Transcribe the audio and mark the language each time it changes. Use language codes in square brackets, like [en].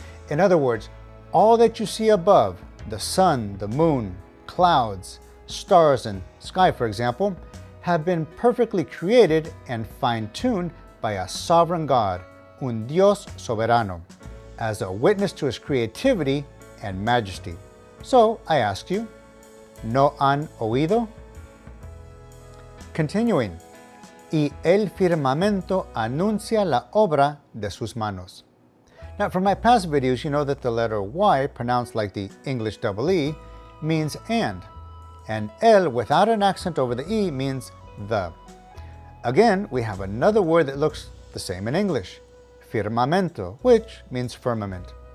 [en] In other words, all that you see above, the sun, the moon, clouds, stars, and sky, for example, have been perfectly created and fine-tuned by a sovereign God, [es] un Dios soberano, [en] as a witness to His creativity and majesty. So I ask you, [es] ¿no han oído? [en] Continuing, [es] y el firmamento anuncia la obra de sus manos. [en] Now, from my past videos, you know that the letter Y, pronounced like the English double E, means and el without an accent over the E means the. Again, we have another word that looks the same in English, firmamento, which means firmament.